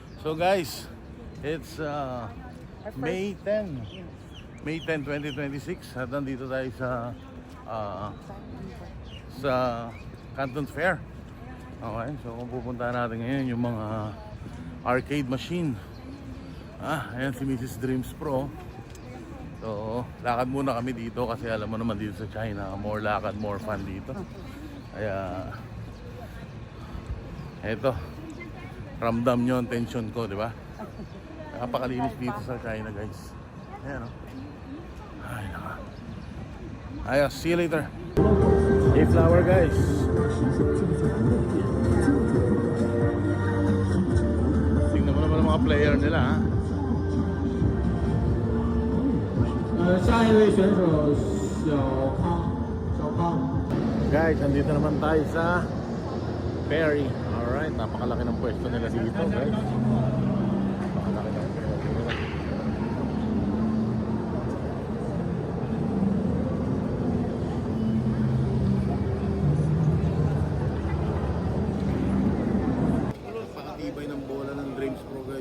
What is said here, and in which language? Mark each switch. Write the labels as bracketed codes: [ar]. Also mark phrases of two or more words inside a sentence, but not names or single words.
[en] So guys, it's May 10, 2026 [tl] at nandito tayo sa Canton Fair. Okay, so kung pupunta natin ngayon yung mga arcade machine. Ayan si Mrs. Dreams Pro. So, lakad muna kami dito kasi alam mo naman dito sa China, more lakad, more fun dito. Kaya, eto, ramdam nyo ang tension ko, di ba? Napakalinis dito sa China, guys. Ayan, oh. Ay, naka. Ayos, [en] see you later. Hey, flower, guys. [tl] Tingnan mo naman ang mga player nila, ha? [zh] 下一位选手小康。 [tl] Guys, andito naman tayo sa Perry. Alright, napakalaki ng pwesto nila dito, guys. Napakalaki ng pwesto nila. Napakatibay ng bola ng Dreams Pro, guys.